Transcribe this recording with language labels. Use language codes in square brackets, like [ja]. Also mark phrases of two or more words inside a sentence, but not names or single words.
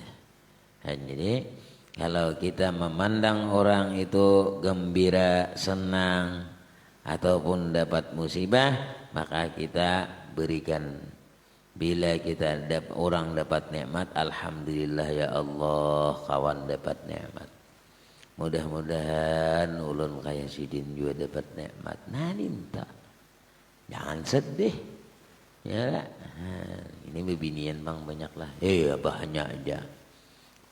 [id] Dan jadi kalau kita memandang orang itu gembira, senang ataupun dapat musibah, maka kita berikan. Bila kita orang dapat nikmat, [ar] الحمد لله يا الله, [id] kawan dapat nikmat. Mudah-mudahan ulun kaya sidin juga dapat nikmat. Nah minta, jangan sedih. Ya lah. Nah, ini bebinian bang banyak lah. Banyak aja.